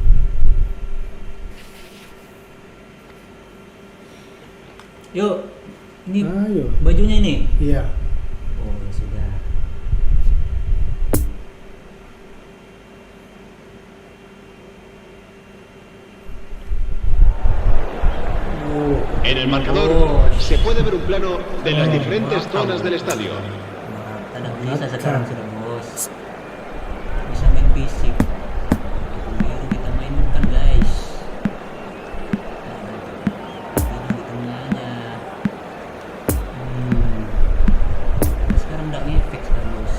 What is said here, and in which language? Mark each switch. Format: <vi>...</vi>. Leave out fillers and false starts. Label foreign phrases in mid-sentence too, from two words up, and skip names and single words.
<id>Yuk, ini Ayo. bajunya ini. Iya. Oh, sudah.</id> <es>En el marcador se puede ver un plano de las diferentes zonas del estadio.</es> <id>Ada bisa sekarang sudah, bos. Bisa main fisik. Biru kita mainkan, guys. Ini di tengahnya. Sekarang nggak ngefek sekarang, bos.</id>